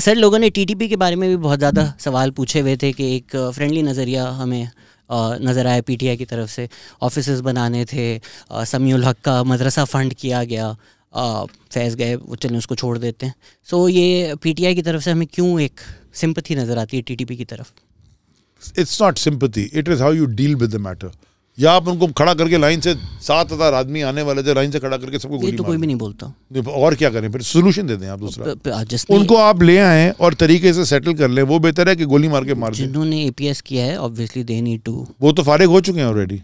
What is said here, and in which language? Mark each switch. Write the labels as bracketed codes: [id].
[ur] سر لوگوں نے T T P کے بارے میں بھی بہت زیادہ سوال پوچھے ہوئے تھے کہ ایک فرینڈلی نظریہ ہمیں نظر آیا پی ٹی آئی کی طرف سے, آفیسز بنانے تھے, سمیع الحق کا مدرسہ فنڈ کیا گیا, فیض گئے وہ چلیں اس کو چھوڑ دیتے ہیں. سو یہ پی ٹی آئی کی طرف سے ہمیں کیوں ایک سمپتھی نظر آتی ہے ٹی ٹی پی کی طرف؟ [en] It's not sympathy, it is how you deal with the matter. [ur] یا آپ ان کو کھڑا کر کے لائن سے 7,000 آدمی آنے والے تھے, لائن سے کھڑا کر کے سب کو گولی تو کوئی بھی نہیں بولتا, اور کیا کریں پھر, سولوشن دے دیں آپ دوسرا. ان کو آپ لے آئیں اور طریقے سے سیٹل کر لیں, وہ بہتر ہے کہ گولی مار کے مار دیں. جنہوں نے اے پی ایس کیا ہے [en] obviously they need to, [ur] وہ تو فارغ ہو چکے ہیں آلریڈی.